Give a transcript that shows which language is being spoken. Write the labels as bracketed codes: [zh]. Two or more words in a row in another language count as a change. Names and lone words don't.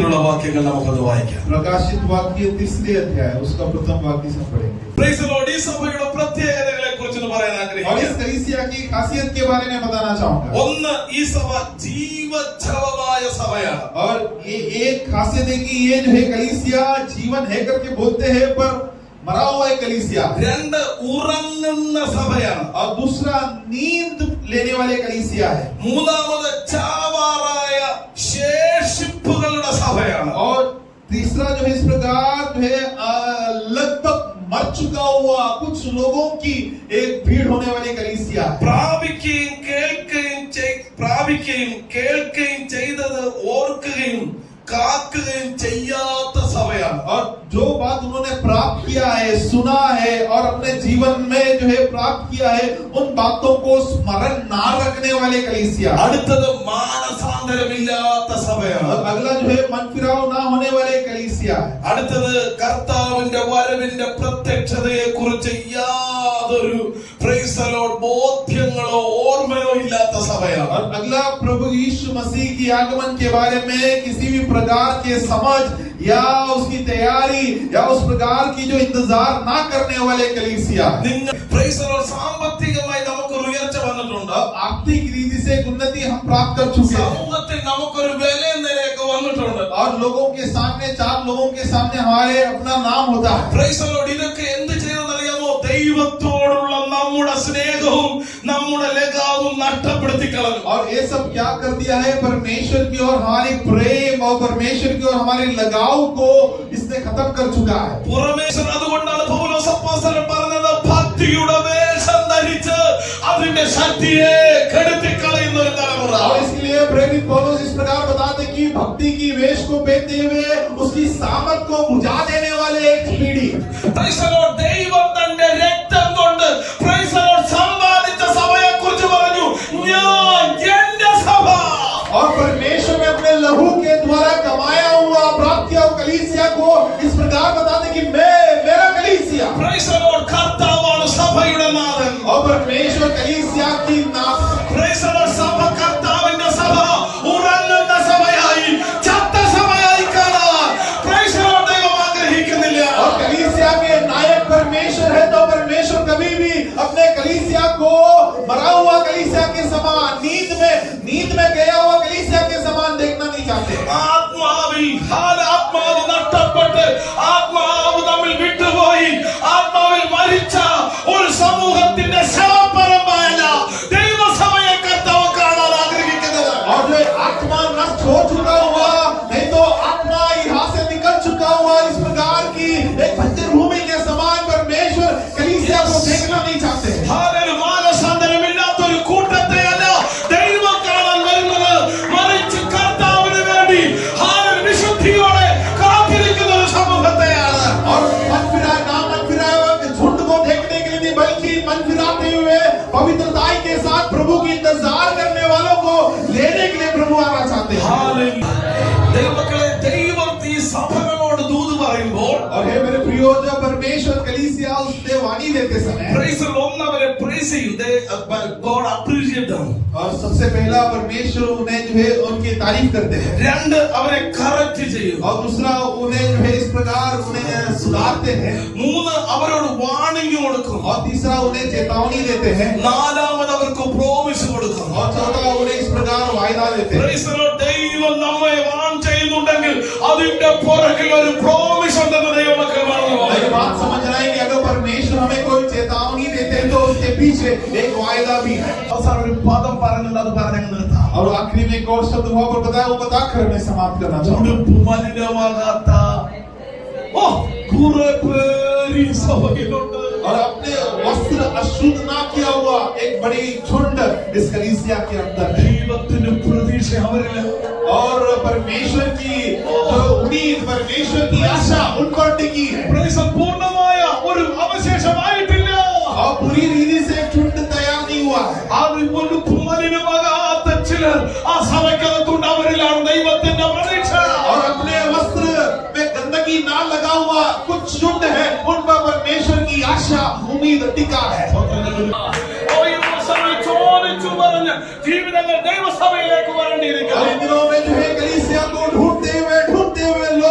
[ml] വാക്യങ്ങൾ നമുക്കത് വായിക്കാം. [hi] प्रकाशित वाक्य 3 अध्याय उसका प्रथम वाक्य से पढ़ेंगे. [en] Praise the Lord. [ml] ഈ സഭയുടെ പ്രത്യേകതകളെ കുറിച്ച് പറയാൻ [hi] और इस [ml] ആഗ്രഹിക്കുന്നു. [hi] कलीसिया की खासियत के बारे में बताना चाहूंगा. [ml] ഒന്ന്, ഈ സഭ ജീവച്ഛവമായ സഭയാണ്. [hi] और ये एक खासियत है कि ये जो है कलीसिया जीवन है करके बोलते हैं पर मरा हुआ है कलीसिया. [ml] രണ്ട്, ഉറങ്ങുന്ന സഭയാണ്. [hi] और दूसरा नींद लेने वाले कलीसिया है. [ml] മൂന്നാമത്, ചാവാറായ ശേഷിപ്പുകളുടെ സഭയാണ്. [hi] और तीसरा जो है इस प्रकार जो है लगभग मर चुका हुआ कुछ लोगों की एक भीड़ होने वाली कलीसिया है. [ml] പ്രാപിക്കുകയും കേൾക്കുകയും ചെയ്തത് ഓർക്കുകയും കാക്കുകയും ചെയ്യാത്ത സഭയാണ്. [hi] और जो बात उन्होंने प्राप्त किया है, सुना है और अपने जीवन में जो है प्राप्त किया है, उन बातों को स्मरण ना रखने वाले कलीसिया. [ml] അടുത്തത് മാനസാന്തരമില്ലാത്ത സഭയാണ്. [hi] और अगला जो है मन फिराव ना होने वाले कलीसिया है. [ml] അടുത്തത് കർത്താവിന്റെ വരവിന്റെ പ്രത്യക്ഷതയെ കുറിച്ച് യാതൊരു [en] Praise the Lord [ml] ബോധ്യങ്ങളോ ഓർമ്മയോ ഇല്ലാത്ത സഭയാണ്. [hi] और अगला प्रभु यीशु मसीह की आगमन के बारे में किसी भी प्रकार के समझ या उसकी तैयारी या उस प्रकार की जो इंतजार ना करने वाले कलीसिया. [ml] നിങ്ങൾ [en] Praise the Lord [ml] സാമ്പത്തികമായി നമുക്കൊരു ഉയർച്ച വന്നിട്ടുണ്ട്. [hi] आर्थिक रीति से उन्नति हम प्राप्त कर चुके हैं. [ml] സമൂഹത്തിൽ നമുക്കൊരു വിലയും നിലയൊക്കെ വന്നിട്ടുണ്ട്. [hi] और लोगों के सामने, 4 लोगों के सामने हमारे अपना नाम होता है. [en] Praise the Lord. [ml] ഇതൊക്കെ എന്ത് ചെയ്തെന്നറിയാമോ? ദൈവത്തോടുള്ള നമ്മുടെ സ്നേഹവും നമ്മുടെ ലഗാവും നഷ്ടപ്പെടുത്തി കളഞ്ഞു. [hi] और ये सब क्या कर दिया है? परमेश्वर की ओर हमारी प्रेम और परमेश्वर की ओर हमारे लगाव को इसने खत्म कर चुका है. [ml] പുറമേശ്വർ അതുകൊണ്ടാണ് പൗലോസ് അപ്പോസ്തലൻ പറഞ്ഞത്, ഭക്തിയുടെ വേഷം ധരിച്ച് അതിന്റെ ശക്തിയെ കെടുത്തി കളയുന്ന ഒരു തലമുറ. [hi] और इसलिए प्रेरित पौलुस इस प्रकार बताते कि भक्ति की वेश को पहनते हुए उसकी सामर्थ को बुझा देने वाले एक पीढ़ी. [en] Praise the Lord. [ml] ദൈവം തന്റെ രക്തം കൊണ്ട് [en] Praise the Lord [ml] സമ്പാദിച്ച സഭയെ കുറിച്ച് പറഞ്ഞു, ഞാൻ എന്റെ സഭ. [hi] और परमेश्वर ने अपने लहू के द्वारा कमाया हुआ प्राप्त किया हुआ कलीसिया को इस प्रकार बताते कि मैं मेरा कलीसिया. [en] Praise the Lord. [ml] കർത്താവാണ് സഭയുടെ നാഥൻ. [hi] और परमेश्वर कलीसिया की नाथ. [en] Praise the Lord. [ml] സഭ കർത്താവിന്റെ സഭ ഉറങ്ങുന്ന സഭയായി ചത്ത സഭയായി കാണാൻ [en] Praise the Lord [ml] ദൈവം ആഗ്രഹിക്കുന്നില്ല. [hi] और कलीसिया के नायक परमेश्वर है तो परमेश्वर कभी भी अपने कलीसिया को मरा हुआ कलीसिया के समान, नींद में गया हुआ कलीसिया के समान देखना नहीं चाहते. [ml] ആത്മാവ് നഷ്ടപ്പെട്ട് ആത്മാവ് തമ്മിൽ വിട്ടുപോയി ആത്മാവിൽ മരിച്ച ഒരു സമൂഹത്തിന്റെ ശവപ്പരമ്പരയല്ല ദൈവസഭയെ കർത്താവ് കാണാൻ ആഗ്രഹിക്കുന്നത്. [hi] और जो आत्मा नष्ट हो चुका हुआ, नहीं तो आत्मा यहाँ से निकल चुका हुआ इस प्रकार की एक बंजर भूमि के समान परमेश्वर कलीसिया को देखना नहीं चाहते. [ml] ഹാലലൂയ. മാനസാന്തരമില്ലാത്തൊരു കൂട്ടത്തെയല്ല ദൈവം കാണാൻ വരുന്നത്, മറിച്ച് കർത്താവിന് വേണ്ടി ഹാലലൂയ വിശുദ്ധിയോടെ കാത്തിരിക്കുന്ന ഒരു സമൂഹത്തെയാണ്. [hi] और मन फिराए हुए झुंड को देखने के लिए नहीं, बल्कि मन फिराते हुए पवित्रताई के साथ प्रभु की इंतजार करने वालों को लेने के लिए प्रभु आना चाहते हैं. [ml] ഹാലലൂയ. ദൈവമക്കളെ, ദൈവം ഈ സഭകളോട് ദൂത് പറയുമ്പോൾ [hi] और हे मेरे प्रियो, जब परमेश्वर कलीसिया उसने वाणी देते समय [ml] പ്രൈസ് ഒന്ന് അവരെ പ്രൈസ് ചെയ്യും. [en] God appreciate them. [hi] और सबसे पहला परमेश्वर उन्हें जो है उनकी तारीफ करते हैं. [ml] രണ്ട്, അവരെ കറക്റ്റ് ചെയ്യും. [hi] और दूसरा उन्हें जो है इस प्रकार उन्हें सुधारते हैं. [ml] മൂന്ന്, അവരോട് വാണിംഗ് കൊടുക്കും. [hi] और तीसरा उन्हें चेतावनी देते हैं. [ml] നാലാമത് അവർക്ക് പ്രോമിസ് കൊടുക്കും. [hi] और चौथा उन्हें इस प्रकार वायदा देते हैं. [en] Praise the Lord. [ml] ദൈവം നമ്മെ വാൺ ചെയ്യുന്നുണ്ടെങ്കിൽ അതിന്റെ പുറകിൽ ഒരു പ്രോമിസ് ഉണ്ടെന്ന് ദൈവമക്കൾ മറന്നു [hi] ये [ml] പോകും. [hi] बात समझ रहे हैं कि अगर परमेश्वर हमें कोई चेतावनी देते हैं तो उसके पीछे एक वायदा भी है. [ml] അവസാനം ഒരു പദം പറയുന്നുണ്ട്, അത് പറഞ്ഞങ്ങ് നിർത്താം. [hi] और आखिरी में एक और शब्द वहां पर बताया, वो बताकर मैं समाप्त करना चाहूंगा. [ml] ഉടുപ്പ് മലിനമാകാത്ത കുറെ പേര് ഈ സഭയിലുണ്ട്. [hi] और अपने वस्त्र अशुद्ध ना किया हुआ एक बड़ी झुंड इस कलीसिया के अंदर है. [ml] ദൈവത്തിന് പ്രതീക്ഷ അവരില്. [hi] और परमेश्वर की जो उम्मीद, परमेश्वर की आशा उन पर टिकी है. [ml] പ്രൈസ് പൂർണ്ണമായ ഒരു അവശേഷമായിട്ടില്ല. [hi] और पूरी रीति से एक झुंड तैयार नहीं हुआ है. [ml] അത് ഉടുപ്പ് മലിനമാകാത്ത ചിലർ ആ സഭയ്ക്കകത്തുണ്ട്. അവരിലാണ് ദൈവത്തിന്റെ പ്രതീക്ഷ. [hi] और अपने वस्त्र में गंदगी ना लगा हुआ कुछ झुंड है, उन पर परमेश्वर की आशा उम्मीद टिका है. [ml] ചോദിച്ചു പറഞ്ഞ് ജീവിതങ്ങൾ ദൈവസഭയിലേക്ക് [hi] और [ml] വരേണ്ടിയിരിക്കുന്നു. [hi] इन दिनों में जो है कलीसिया को ढूंढते हुए